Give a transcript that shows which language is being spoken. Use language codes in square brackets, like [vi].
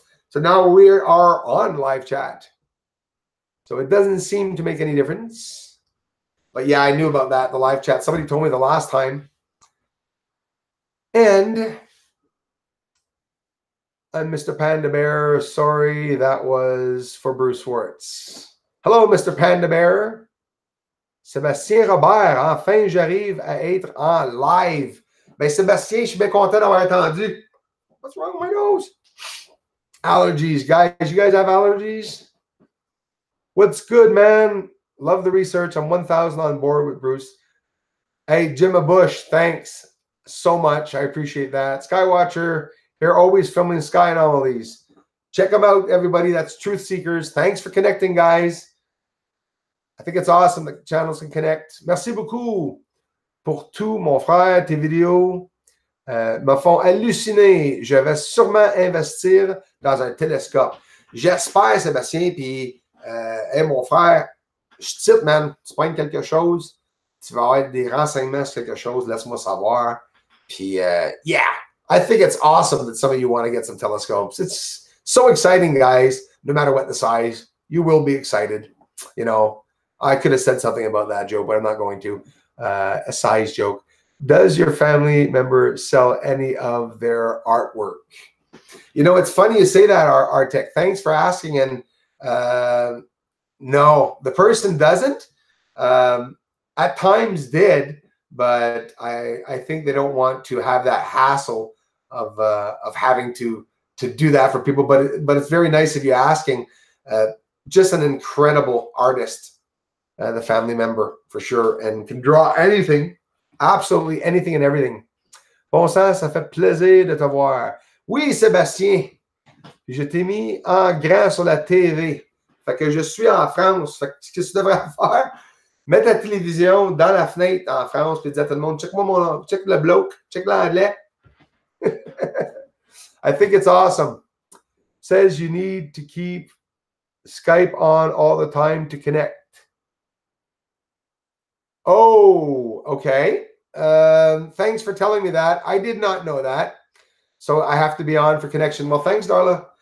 [en] So now we are on live chat. So it doesn't seem to make any difference. But yeah, I knew about that, the live chat. Somebody told me the last time. And Mr. Panda Bear, sorry, that was for Bruce Schwartz. Hello, Mr. Panda Bear. Sébastien Robert, enfin, j'arrive à être en live. Ben, Sébastien, je suis bien content d'avoir attendu. What's wrong with my nose? Allergies, guys. You guys have allergies? What's good, man? Love the research. I'm 1,000 on board with Bruce. Hey, Jim Bush, thanks so much. I appreciate that. Skywatcher, they're always filming sky anomalies. Check them out, everybody. That's Truth Seekers. Thanks for connecting, guys. I think it's awesome that channels can connect. [fr] Merci beaucoup pour tout, mon frère. Tes vidéos me font halluciner. Je vais sûrement investir dans un télescope. J'espère, Sébastien. Puis, hey, mon frère, je tite, man. Tu pognes quelque chose, tu vas avoir des renseignements sur quelque chose, laisse-moi savoir. [en] Puis, yeah, I think it's awesome that some of you want to get some telescopes. It's so exciting, guys. No matter what the size, you will be excited. You know, I could have said something about that joke, but I'm not going to. A size joke. Does your family member sell any of their artwork? You know, it's funny you say that, Artec. Thanks for asking. And no, the person doesn't. At times did, but I think they don't want to have that hassle of having to do that for people. But it's very nice of you asking. Just an incredible artist, the family member for sure, and can draw anything, absolutely anything and everything. [fr] Bon sang, ça fait plaisir de te voir. Oui, Sébastien, je t'ai mis en grand sur la TV. Fait que je suis en France. Fait que ce que tu devrais faire, mettre ta télévision dans la fenêtre en France et dire à tout le monde, check le bloke, check l'anglais. [en] I think it's awesome. Says you need to keep Skype on all the time to connect. Oh, okay. Thanks for telling me that. I did not know that. So I have to be on for connection. Well, thanks, Darla.